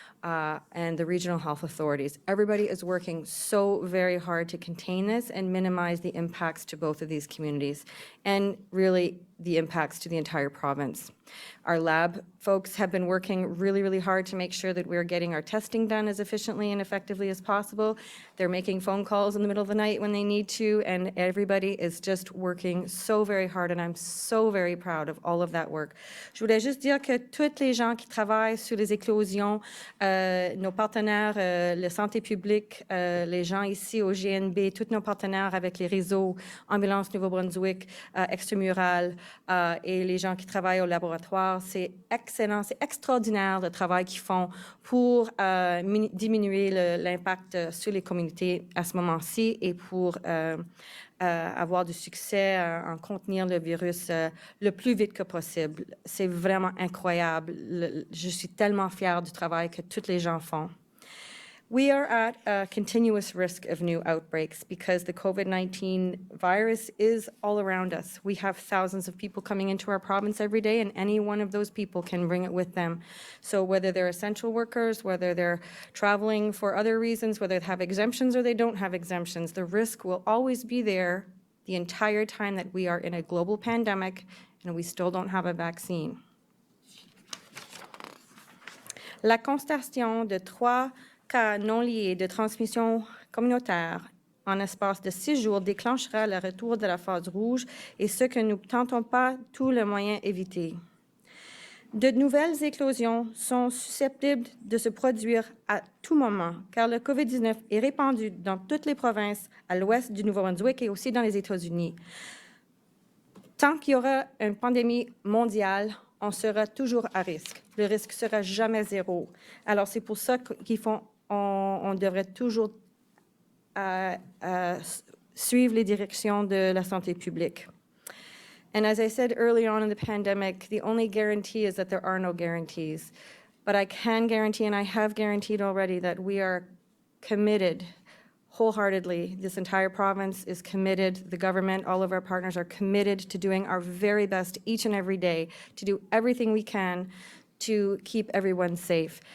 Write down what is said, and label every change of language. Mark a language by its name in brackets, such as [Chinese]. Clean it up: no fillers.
[English] and the regional health authorities. Everybody is working so very hard to contain this and minimize the impacts to both of these communities, and really the impacts to the entire province. Our lab folks have been working really, really hard to make sure that we're getting our testing done as efficiently and effectively as possible. They're making phone calls in the middle of the night when they need to, and everybody is just working so very hard, and I'm so very proud of all of that work. [French] Je voulais juste dire que toutes les gens qui travaillent sur les éclosions, nos partenaires, la santé publique, les gens ici au GNB, tous nos partenaires avec les réseaux, Ambulance Nouveau-Brunswick, Extramural, et les gens qui travaillent au laboratoire, c'est excellent, c'est extraordinaire le travail qu'ils font pour diminuer l'impact sur les communautés à ce moment-ci et pour avoir du succès en contenir le virus le plus vite que possible. C'est vraiment incroyable. Je suis tellement fière du travail que tous les gens font. [English] We are at a continuous risk of new outbreaks because the COVID-19 virus is all around us. We have thousands of people coming into our province every day, and any one of those people can bring it with them. So whether they're essential workers, whether they're traveling for other reasons, whether they have exemptions or they don't have exemptions, the risk will always be there the entire time that we are in a global pandemic and we still don't have a vaccine. [French] La constatation de 3 cas non liés de transmission communautaire en espace de 6 jours déclenchera le retour de la phase rouge et ce que nous ne tentons pas tous les moyens éviter. De nouvelles éclosions sont susceptibles de se produire à tout moment, car le COVID-19 est répandu dans toutes les provinces à l'ouest du Nouveau-Brunswick et aussi dans les États-Unis. Tant qu'il y aura une pandémie mondiale, on sera toujours à risque. Le risque ne sera jamais zéro. Alors, c'est pour ça qu'on devrait toujours suivre les directions de la santé publique. [English] And as I said earlier on in the pandemic, the only guarantee is that there are no guarantees. But I can guarantee, and I have guaranteed already, that we are committed wholeheartedly. This entire province is committed. The government, all of our partners are committed to doing our very best each and every day to do everything we can to keep everyone safe.